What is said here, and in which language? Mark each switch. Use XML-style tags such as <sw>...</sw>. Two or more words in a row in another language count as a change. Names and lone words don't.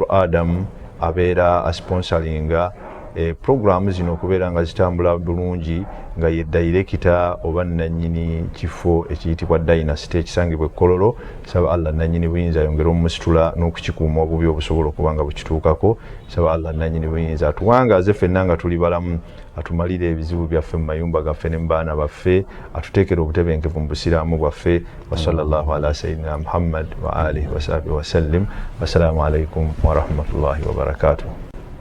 <lg>Adam abeera asponsoringa programu zino okubeera nga zitambula bulungi, nga ye director oba nannyini kifo ekiyitibwa Dynasty ekisangibwa Kololo. Saba Allah nannyini buyinza ayongere omusitula n'okukikuuma obubi obusobola okuba nga bukituukako. Saba Allah nannyini buyinza atuwangaze ffenna nga tuli balamu, atumalire ebizibu byaffe mu mayumba gaffe ne mu baana baffe, atuteekere obutebenkevu mu busiraamu bwaffe.</lg> <ar>وصلى الله على سيدنا محمد وآله وصحبه وسلم. والسلام عليكم ورحمة الله وبركاته.</ar>